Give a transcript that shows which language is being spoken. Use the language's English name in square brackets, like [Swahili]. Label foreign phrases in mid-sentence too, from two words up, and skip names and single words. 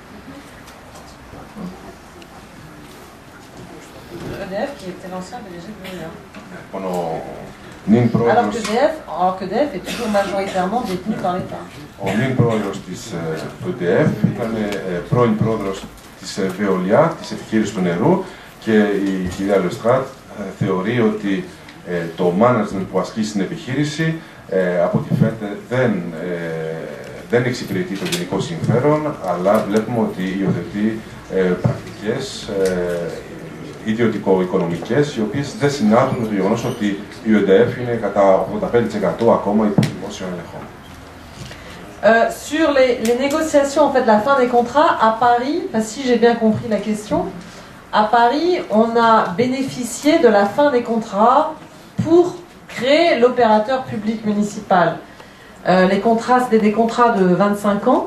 [French] EDF qui était l'ancien PDG de Veolia. Alors que EDF est toujours majoritairement détenu par l'État. [Greek] Ο νυν πρόεδρος της EDF ήταν πρώην πρόεδρος της Veolia, της επιχείρησης του νερού, και η κυρία Λεστράτ θεωρεί ότι το management που ασκεί στην επιχείρηση από ό,τι φαίνεται δεν εξυπηρετεί το γενικό συμφέρον, αλλά βλέπουμε ότι υιοθετεί πρακτικές ιδιωτικο-οικονομικές, οι οποίες δεν συνάδουν με το γεγονός ότι η EDF είναι κατά 85% ακόμα υπό δημόσιο έλεγχο. [French] Sur les négociations, en fait, la fin des contrats, à Paris, si j'ai bien compris la question, à Paris, on a bénéficié de la fin des contrats pour créer l'opérateur public municipal. Les contrats, c'était des contrats de 25 ans.